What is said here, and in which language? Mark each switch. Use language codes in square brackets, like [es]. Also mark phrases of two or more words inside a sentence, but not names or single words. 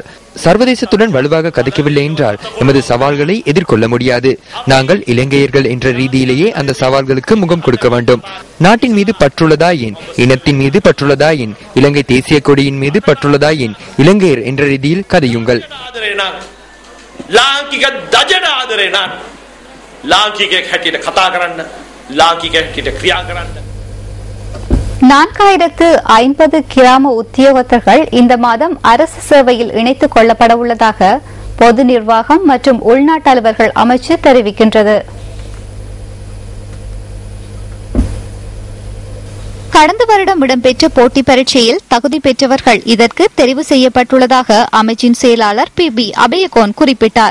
[ta] சர்வதேசத்துடன் வலுவாக கதைக்கவில்லை என்றால் எமது சவால்களை எதிர்கொள்ள முடியாது. நாங்கள் இலங்கையர்கள் என்ற ரீதியிலேயே அந்த சவால்களுக்கு முகம் கொடுக்க வேண்டும். நாட்டின் மீது பற்றுள்ளதாயின், இனத்தின் மீது பற்றுள்ளதாயின், இலங்கை தேசிய கொடியின் மீது பற்றுள்ளதாயின் இலங்கையர் என்ற ரீதியில் கதையுங்கள். [si] ලාංකික දජන ආදරේ නම් ලාංකිකයෙක් හැටියට කතා කරන්න, ලාංකිකයෙක් හැටියට ක්‍රියා කරන්න. [ta] 4050 கிராம உத்தியோகத்தர்கள் இந்த மாதம் அரசு சேவையில் இணைத்துக் கொள்ளப்பட உள்ளதாக பொது நிர்வாகம் மற்றும் உள்நாட்டு அலுவலர்கள் அமைச்சு தெரிவிக்கின்றது. கடந்த வருடம் இடம்பெற்ற போட்டி பரீட்சையில் தகுதி பெற்றவர்கள் இதற்கு தெரிவு செய்யப்பட்டுள்ளதாக அமைச்சின் செயலாளர் பி அபயகோன் குறிப்பிட்டார்.